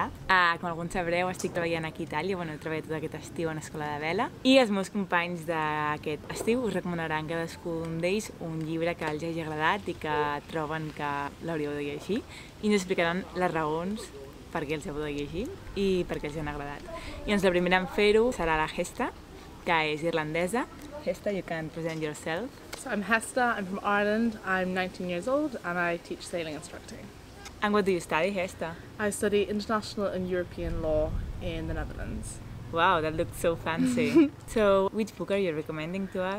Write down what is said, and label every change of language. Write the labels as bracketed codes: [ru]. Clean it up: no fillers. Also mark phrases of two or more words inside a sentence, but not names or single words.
[ca] Com alguns sabreu, estic treballant aquí a Itàlia, he treballat tot aquest estiu en Escola de Vela, i els meus companys d'aquest estiu us recomanaran cadascun d'ells un llibre que els hagi agradat i que troben que l'hauríeu de llegir, i ens explicaran les raons per què els heu de llegir i per què els han agradat. I la primera en fer-ho serà la Hesta, que és irlandesa. [en] Hesta, you can present yourself. So I'm Hester, I'm from Ireland, I'm 19 years old and I teach sailing instructing. And what do you study, Hesta? I study international and European law in the Netherlands. Wow, that looks so fancy. So, which book are you recommending to us?